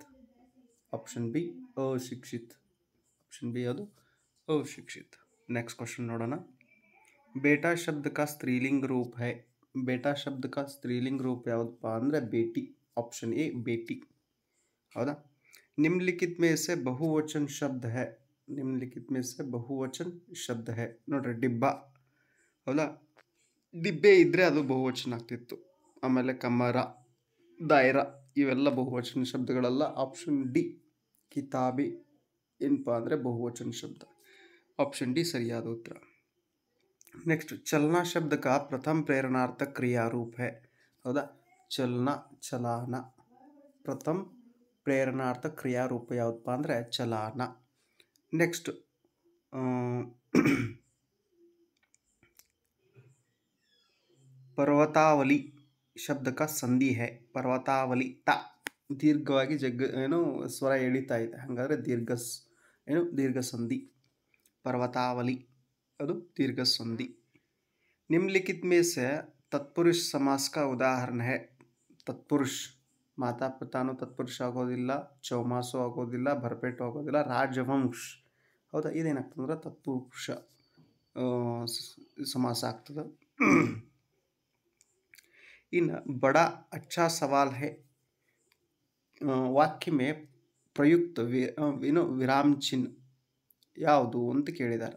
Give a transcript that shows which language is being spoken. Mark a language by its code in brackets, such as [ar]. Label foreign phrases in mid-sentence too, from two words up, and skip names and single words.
[en] option B [kn] ಅಶಿಕ್ಷಿತ್. [en] option B [kn] ಅದು ಅಶಿಕ್ಷಿತ್. [en] next question [kn] ನೋಡೋಣ. [hi] बेटा शब्द का स्त्रीलिंग रूप है. बेटा शब्द का स्त्रीलिंग रूप [kn] ಯಾವುದಪ್ಪ ಅಂದರೆ ಬೇಟಿ. [en] option A [kn] ಬೇಟಿ, ಹೌದಾ? [hi] निम्नलिखित में से बहुवचन शब्द है. निम्नलिखित में से बहुवचन शब्द है. [kn] ನೋಡ್ರಿ, ಡಿಬ್ಬ, ಹೌದಾ? ಡಿಬ್ಬೆ ಇದ್ದರೆ ಅದು ಬಹುವಚನ ಆಗ್ತಿತ್ತು. ಆಮೇಲೆ ಕಮರ, ದಾಯರ ಇವೆಲ್ಲ ಬಹುವಚನ ಶಬ್ದಗಳಲ್ಲ. [en] option D [kn] ಕಿತಾಬಿ ಏನಪ್ಪ ಅಂದರೆ ಬಹುವಚನ ಶಬ್ದ. [en] option D [kn] ಸರಿಯಾದ ಉತ್ತರ. ನೆಕ್ಸ್ಟ್, [hi] चलना शब्द का प्रथम प्रेरणार्थक क्रियारूप है. [kn] ಹೌದಾ? ಚಲನ, ಚಲಾನ. ಪ್ರಥಮ ಪ್ರೇರಣಾರ್ಥಕ ಕ್ರಿಯಾರೂಪ ಯಾವುದಪ್ಪ ಅಂದರೆ ಚಲಾನ. ನೆಕ್ಸ್ಟ್, [hi] पर्वतावली शब्द का संधि है. [kn] पर्वतावली ತ ದೀರ್ಘವಾಗಿ ಏನು ಸ್ವರ ಎಳಿತಾ ಇದೆ, ಹಾಗಾದರೆ ದೀರ್ಘ ಸಂಧಿ. पर्वतावली ಅದು दीर्घ संधि. [hi] निम्नलिखित में से तत्पुरुष समास का उदाहरण है. [kn] तत्पुरुष ಮಾತಾ ಪಿತಾನು ತತ್ಪುರುಷ ಆಗೋದಿಲ್ಲ, ಚೌಮಾಸು ಆಗೋದಿಲ್ಲ, ಭರಪೇಟು ಆಗೋದಿಲ್ಲ, ರಾಜವಂಶ, ಹೌದಾ? ಇದೇನಾಗ್ತದೆ ಅಂದ್ರೆ ತತ್ಪುರುಷ ಸಮಾಸ ಆಗ್ತದೆ. ಇನ್ನು [hi] बड़ा अच्छा सवाल है वाक्य में प्रयुक्त विराम चिह्न [kn] ಯಾವುದು ಅಂತ ಕೇಳಿದ್ದಾರೆ.